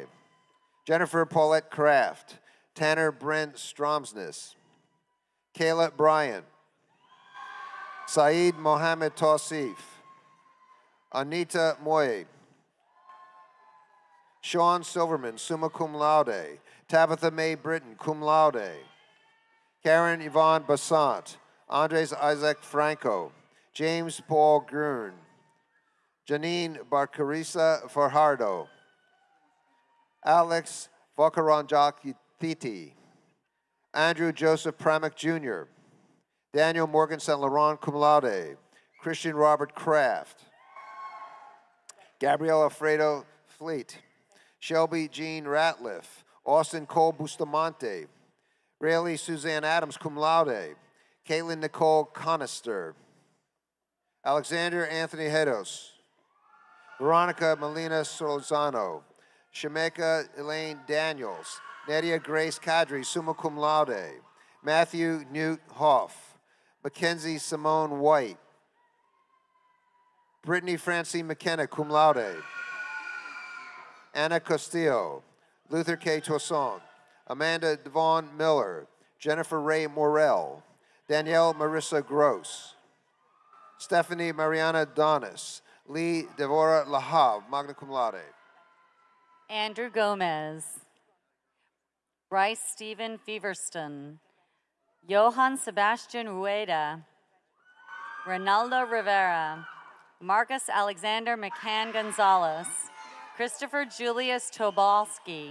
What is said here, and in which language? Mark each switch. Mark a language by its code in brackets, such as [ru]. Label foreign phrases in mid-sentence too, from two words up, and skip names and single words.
[en] Jennifer Paulette Kraft. Tanner Brent Stromsness. Kayla Bryant. Saeed Mohammed Tausif. Anita Moye. Sean Silverman, [la] summa cum laude. [en] Tabitha Mae Britton, [la] cum laude. [en] Karen Yvonne Bassant. Andres Isaac Franco. James Paul Gurn. Janine Barcarisa Fajardo. Alex Vakaranjak Thiti. Andrew Joseph Pramick Jr. Daniel Morgan St. Laurent, [la] cum laude. [en] Christian Robert Kraft. Gabrielle Alfredo Fleet. Shelby Jean Ratliff. Austin Cole Bustamante. Rayleigh Suzanne Adams, [la] cum laude. [en] Caitlin Nicole Conister. Alexander Anthony Hedos. Veronica Melina Solzano. Shemeka Elaine Daniels. Nadia Grace Kadri, [la] summa cum laude. [en] Matthew Newt Hoff. Mackenzie Simone White. Brittany Francine McKenna, [la] cum laude. [en] Anna Castillo. Luther K. Toussaint. Amanda Devon Miller, Jennifer Ray Morell, Danielle Marissa Gross, Stephanie Mariana Donis, Lee Devora Lahav, [la] magna cum laude. [en] Andrew Gomez, Bryce Stephen Feverston, Johann Sebastian Rueda, Ronaldo Rivera, Marcus Alexander McCann Gonzalez, Christopher Julius Tobalski,